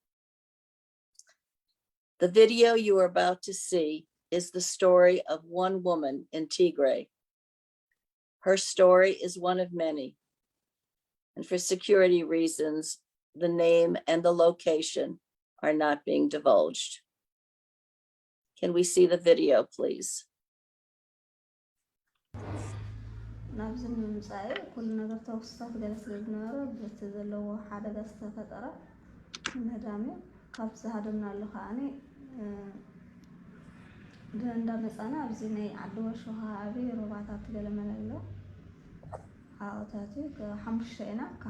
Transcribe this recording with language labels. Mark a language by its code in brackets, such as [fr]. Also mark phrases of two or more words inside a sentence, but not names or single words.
[en] The video you are about to see is the story of one woman in Tigray. Her story is one of many, and for security reasons, the name, and the location are not being divulged. Can we see the video, please? [ti] ናብዚ ንምምፃእ ኩሉ ነገር ተወክስታት ገለ ስለ ዝነበረ በቲ ዘለዎ ሓደጋ ዝተፈጠረ ምህዳም እዩ ካብቲ ዝሃደምናሉ ከዓኒ እንዳመፃና ኣብዚ ናይ ዓዲ ወርሾ ከባቢ ሩባታት ገለ መለሎ ሓወታት እዩ ሓሙሽተ ኢና ካብ